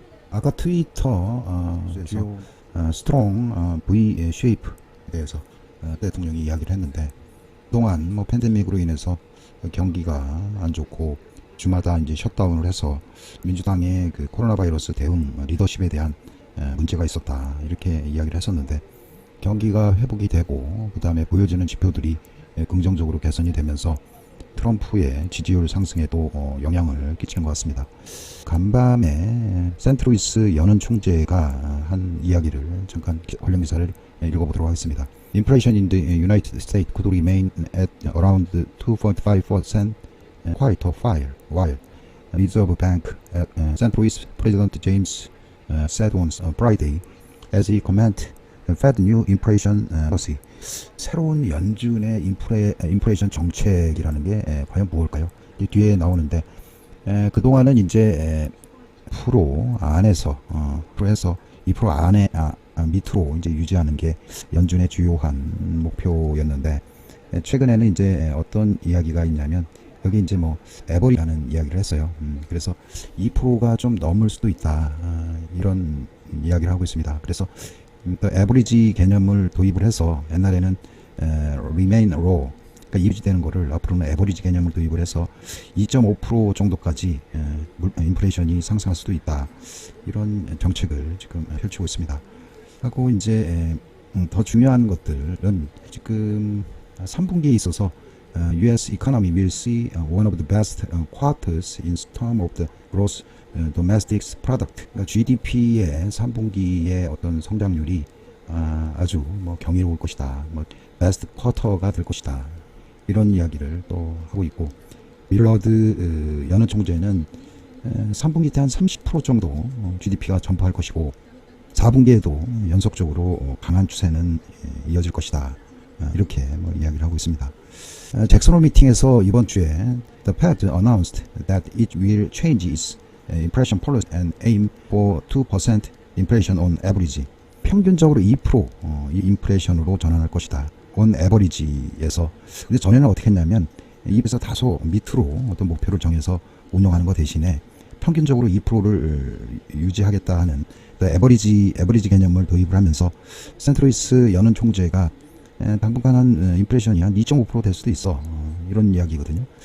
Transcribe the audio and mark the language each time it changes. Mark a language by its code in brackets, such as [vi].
[ko] 아까 트위터에서 스트롱 V 쉐이프에 대해서 대통령이 이야기를 했는데 그동안 팬데믹으로 인해서 경기가 안 좋고 주마다 이제 셧다운을 해서 민주당의 그 코로나 바이러스 대응 리더십에 대한 문제가 있었다 이렇게 이야기를 했었는데 경기가 회복이 되고 그 다음에 보여지는 지표들이 긍정적으로 개선이 되면서 트럼프의 지지율 상승에도 영향을 끼치는 것 같습니다. 간밤에 센트루이스 연은 총재가 한 이야기를 잠깐 관련 기사를 읽어보도록 하겠습니다. [en] Inflation in the United States could remain at around 2.5% quite a while. Reserve Bank St. Louis President James said on Friday as he commented Fed new inflation policy. [ko] 새로운 연준의 인플레이션 정책이라는 게 과연 무엇일까요? 뒤에 나오는데 그동안은 이제 2% 안에서 2% 안에 밑으로 이제 유지하는 게 연준의 주요한 목표였는데 최근에는 이제 어떤 이야기가 있냐면 여기 이제 에버리라는 이야기를 했어요. 그래서 2%가 좀 넘을 수도 있다. 이런 이야기를 하고 있습니다. 그래서 에버리지 개념을 도입을 해서 옛날에는 [en] remain low [ko] 그러니까 유지되는 거를 앞으로는 에버리지 개념을 도입을 해서 2.5% 정도까지 인플레이션이 상승할 수도 있다. 이런 정책을 지금 펼치고 있습니다. 하고 이제 더 중요한 것들은 지금 3분기에 있어서 [en] US economy will see one of the best quarters in terms of the gross domestic product. [ko] 그러니까 GDP의 3분기의 어떤 성장률이 아주 경이로울 것이다. 베스트 쿼터가 될 것이다. 이런 이야기를 또 하고 있고 밀러드 연은 총재는 3분기 때 한 30% 정도 GDP가 전파할 것이고 4분기에도 연속적으로 강한 추세는 이어질 것이다. 이렇게 이야기를 하고 있습니다. 잭슨홀 미팅에서 이번 주에 [en] The Fed announced that it will change its inflation policy and aim for 2% inflation on average. [ko] 평균적으로 2% 이 인플레이션으로 전환할 것이다. [en] on average [ko] 에서 근데 전에는 어떻게 했냐면 입에서 다소 밑으로 어떤 목표를 정해서 운영하는 것 대신에 평균적으로 2%를 유지하겠다 하는 에버리지 개념을 도입을 하면서 센트루이스 연은 총재가 당분간 한 인플레이션이 한 2.5% 될 수도 있어. 이런 이야기거든요.